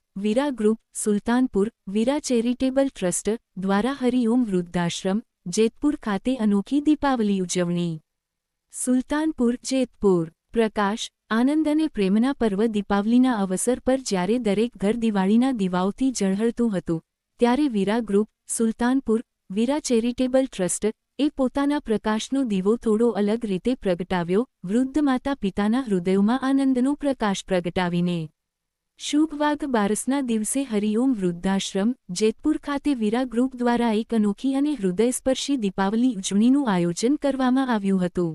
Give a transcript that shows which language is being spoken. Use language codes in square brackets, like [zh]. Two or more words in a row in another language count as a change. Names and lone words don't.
[gu] વીરા ગ્રુપ સુલતાનપુર વીરા ચેરિટેબલ ટ્રસ્ટ દ્વારા હરિઓમ વૃદ્ધાશ્રમ જેતપુર ખાતે અનોખી દીપાવલી ઉજવણી। સુલતાનપુર જેતપુર। પ્રકાશ આનંદ અને પ્રેમના પર્વ દીપાવલીના અવસર પર જ્યારે દરેક ઘર દિવાળીના દીવાઓથી ઝળહળતું હતું ત્યારે વીરા ગ્રુપ સુલતાનપુર વીરા ચેરિટેબલ ટ્રસ્ટ એ પોતાના પ્રકાશનો દીવો થોડો અલગ રીતે પ્રગટાવ્યો। વૃદ્ધ માતા પિતાના હૃદયોમાં આનંદનો પ્રકાશ પ્રગટાવીને શુભ વાઘ બારસના દિવસે હરિઓમ વૃદ્ધાશ્રમ જેતપુર ખાતે વીરા ગ્રુપ દ્વારા એક અનોખી અને હૃદયસ્પર્શી દીપાવલી ઉજવણીનું આયોજન કરવામાં આવ્યું હતું।